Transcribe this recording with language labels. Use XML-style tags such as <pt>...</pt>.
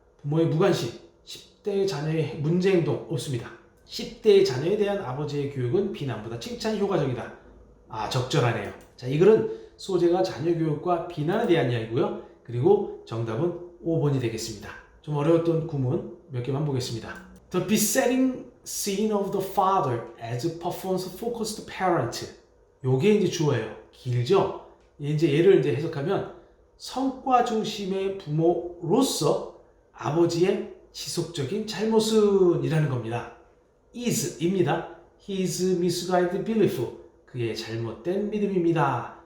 <ko>부모의 무관심, 10대 자녀의 문제 행동 없습니다. 10대 자녀에 대한 아버지의 교육은 비난보다 칭찬이 효과적이다. 적절하네요. 자, 이 글은 소재가 자녀 교육과 비난에 대한 이야기고요. 그리고 정답은 5번이 되겠습니다. 좀 어려웠던 구문 몇 개만 보겠습니다.</ko> <en>The besetting sin of the father as performance-focused parent.</en> <ko>요게 이제 주어예요. 길죠? 이제 얘를 이제 해석하면 성과 중심의 부모로서 아버지의 지속적인 잘못은 이라는 겁니다. is입니다.</ko> <en>His misguided belief,</en> <ko>그의 잘못된 믿음입니다.</ko>